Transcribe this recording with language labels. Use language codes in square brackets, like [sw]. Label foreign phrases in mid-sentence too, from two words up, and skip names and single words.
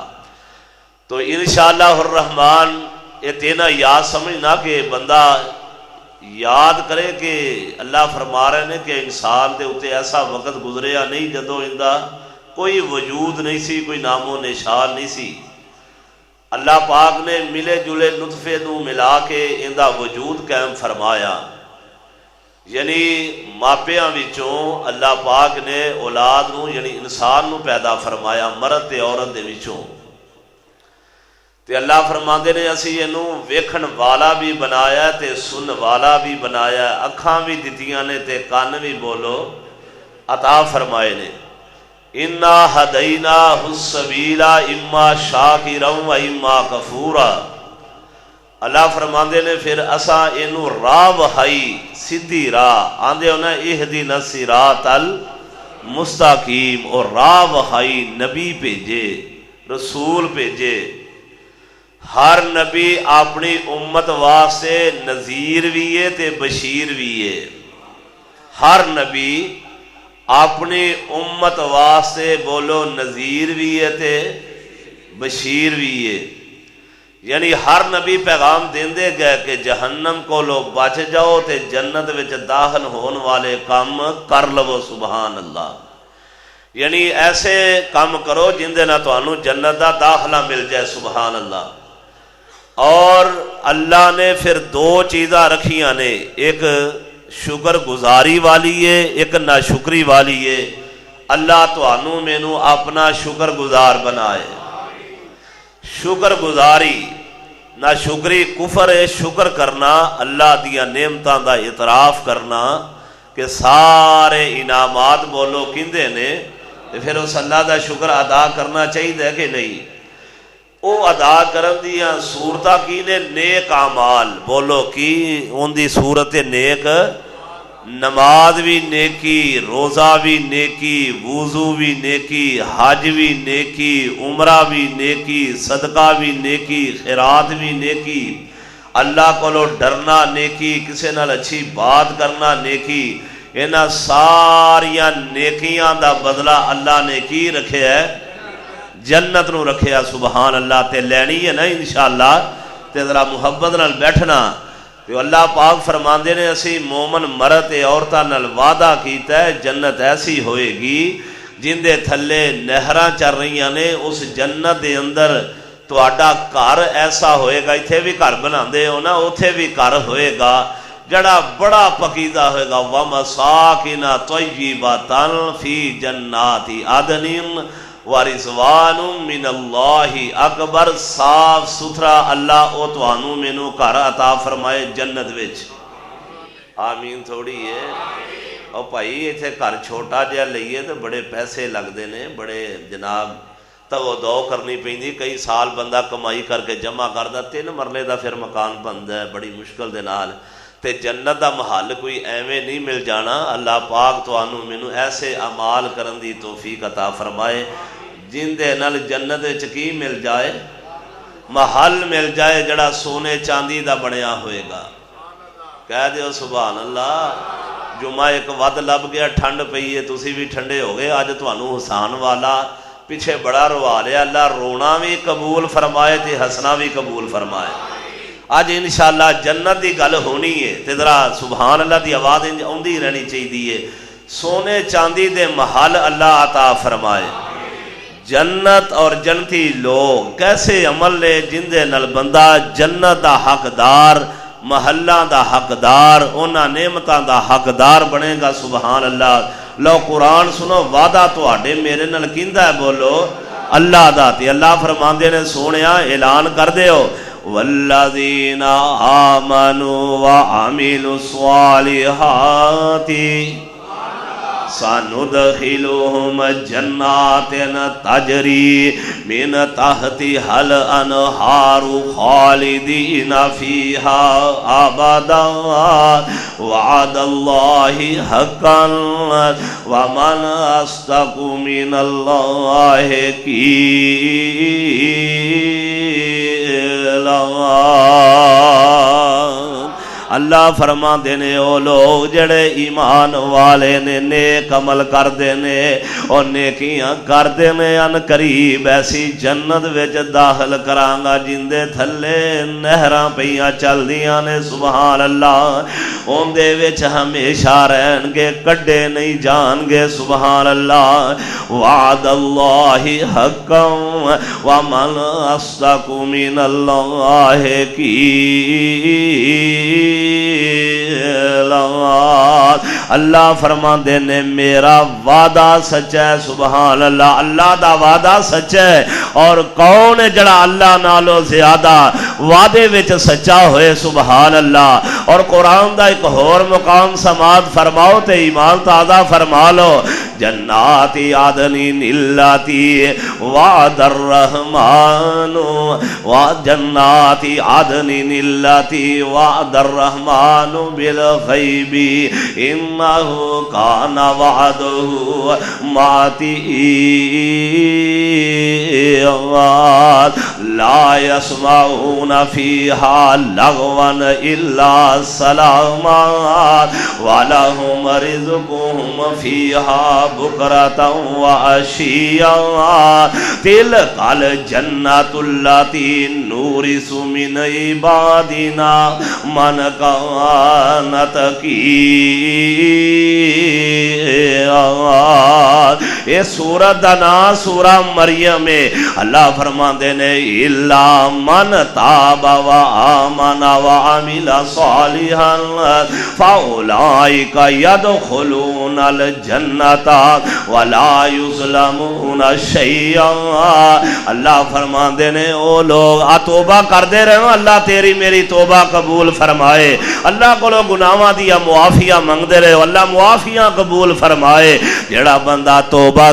[pa] تو [ar] انشاءاللہ الرحمن [pa] یہ تینا یاد سمجھنا کہ بندہ یاد کرے کہ اللہ فرما رہے ہیں کہ انسان دے اتے ایسا وقت گزریا نہیں جدو اندہ کوئی وجود نہیں سی، کوئی نام و نشان نہیں سی۔ اللہ پاک نے ملے جلے نطفے نو ملا کے اندہ وجود قائم فرمایا، یعنی ماپیاں وچوں اللہ پاک نے اولاد نو یعنی انسان نو پیدا فرمایا مرد تے عورت دے وچوں۔ تے اللہ فرماندے نے اسی اینو ویکھن والا بھی بنایا تے سن والا بھی بنایا، اکھاں بھی دتیاں نے تے کان بھی بولو عطا فرمائے نے۔ [ar] انا ہدیناہ السبیل اما شاکرا و اما کفورا۔ [pa] اللہ فرماندے نے پھر اساں اینو راہ وہائی سیدھی راہ، آندے ہونا [ar] اہدنا الصراط المستقیم، [pa] اور راہ وہائی نبی بھیجے رسول بھیجے۔ ہر نبی اپنی امت واسطے نذیر بھی ہے تے بشیر بھی ہے۔ ہر نبی اپنی امت واسطے بولو نذیر بھی ہے تے بشیر بھی ہے، یعنی ہر نبی پیغام دیندے گئے کہ جہنم کو لو بچ جاؤ تے جنت وچ داخل ہون والے کام کر لو۔ [ar] سبحان اللہ، [pa] یعنی ایسے کام کرو جن دے نہ تانوں جنت دا داخلہ مل جائے۔ [ar] سبحان اللہ۔ [pa] اور اللہ نے پھر دو چیزاں رکھیاں نے، ایک شکر گزاری والی ہے، ایک ناشکری والی ہے۔ اللہ تانوں مینوں اپنا شکر گزار بنائے۔ شکر گزاری نہ شکری کفر ہے، شکر کرنا اللہ دیا نعمتاں دا اعتراف کرنا کہ سارے انعامات بولو کندے نے، پھر اس اللہ دا شکر ادا کرنا چاہیے کہ نہیں؟ او ادا کرن دیاں صورتاں کی نے نیک اعمال بولو کی، ان دی صورت نیک، نماز بھی نیکی، روزہ بھی نیکی، وضو بھی نیکی، حج بھی نیکی، عمرہ بھی نیکی، صدقہ بھی نیکی، خیرات بھی نیکی، اللہ کو ڈرنا نیکی، کسے نال اچھی بات کرنا نیکی۔ انہاں ساریاں نیکیاں دا بدلہ اللہ نے کی رکھے ہے؟ جنت نو رکھیا۔ [ar] سبحان اللہ۔ [pa] تے لینی ہے نا انشاءاللہ، تے ذرا محبت نال بیٹھنا۔ تو اللہ پاک فرماندے نے اسی مومن مرد عورتاں نال وعدہ کیتا ہے جنت ایسی ہوئے گی جن دے تھلے نہراں چل رہیاں نے، اس جنت دے اندر تہاڈا گھر ایسا ہوئے گا، ایتھے بھی گھر بناندے ہو نا، اوتھے بھی گھر ہوئے گا جڑا بڑا پکیدہ ہوئے گا۔ [ar] وَمَسَاكِنَ طَيِّبَةً فِي جَنَّاتِ عَدْنٍ وَرِضْوَانٌ مِّنَ اللَّهِ اکبر۔ [pa] صاف ستھرا اللہ او توانوں مینوں گھر عطا فرمائے جنت وچ۔ آمین تھوڑی ہے۔ اور بھائی ایتھے گھر چھوٹا جہا لئیے تو بڑے پیسے لگتے ہیں، بڑے جناب تو کرنی پیندی، کئی سال بندہ کمائی کر کے جمع کردا، 3 مرلے دا پھر مکان بندا ہے بڑی مشکل دے نال۔ تے جنت دا محل کوئی ایویں نہیں مل جانا۔ اللہ پاک توانوں مینوں ایسے اعمال کرن دی توفیق عطا فرمائے جن دے نال جنت وچ کی مل جائے؟ محل مل جائے جڑا سونے چاندی دا بنیا ہوئے گا۔ کہہ دیو [ar] سبحان اللہ۔ [pa] جمعہ ایک ود لب گیا، ٹھنڈ پئی ہے، تسی بھی ٹھنڈے ہو گئے، اج تانوں حسان والا پیچھے بڑا روا لیا۔ اللہ رونا بھی قبول فرمائے تے ہسنا بھی قبول فرمائے۔ آج انشاءاللہ جنت دی گل ہونی ہے تے ذرا [ar] سبحان اللہ [pa] دی آواز اوندی رہنی چاہیے۔ سونے چاندی دے محل اللہ عطا فرمائے۔ جنت اور جنتی لوگ کیسے عمل لے جن دے نال بندہ جنت دا حقدار، محلہ دا حقدار، انہاں نعمتاں دا حقدار بنے گا۔ [ar] سبحان اللہ۔ [pa] لو قرآن سنو، وعدہ تواڈے میرے نال کیندا ہے بولو اللہ دا۔ تے اللہ فرماندے نے سونیا اعلان کر دیو [ar] والذین آمنوا وعملوا الصالحات سندخلهم جنات تجری من تحتها الانہار خالدین فیہا ابدا وعد اللہ حقا ومن اصدق من اللہ قیلا۔ [pa] اللہ فرما دینے او لوگ جڑے ایمان والے نے نیک عمل کر دینے اور نیکیاں کر دینے، ان قریب ایسی جنت وچ داخل کرانگا جن دے تھلے نہراں پیاں چل دیاں نے۔ [ar] سبحان اللہ۔ [pa] اندے وچ ہمیشہ رہن گے کڈے نہیں جان گے [ar] سبحان اللہ وعد اللہ حقا ومن اصدق من اللہ قیلا [pa] اللہ فرماندے نے میرا وعدہ سچا ہے [ar] سبحان اللہ [pa] اللہ دا وعدہ سچا ہے اور کون ہے جڑا اللہ نالو زیادہ وعدے وچ سچا ہوئے [ar] سبحان اللہ [pa] اور قرآن دا ایک اور مقام سماعت فرماؤ تے ایمان تازہ فرما لو [ar] جنات عدن اللاتی وعد الرحمن وجنات عدن اللاتی وعد الرحمن بالغیب انہو کان وعدہ ماتئا لا يسمعون فيها لغوا إلا سلاما ولهم رزقهم فيها بكرة وعشيا تلك الجنة التي نورث من عبادنا من كان [pa] تقيا یہ سورت دا نام سورہ مریم ہے اللہ فرماندے نے [ar] الا من تاب و آمن و عمل صالحا فاولئک يدخلون الجنۃ ولا یظلمون شیئا [pa] اللہ فرماندے نے او لوگ توبہ کردے رہو اللہ تیری میری توبہ قبول فرمائے اللہ کو گناہاں دی معافیہ منگدے رہو اللہ معافیاں قبول فرمائے جڑا بندہ توبہ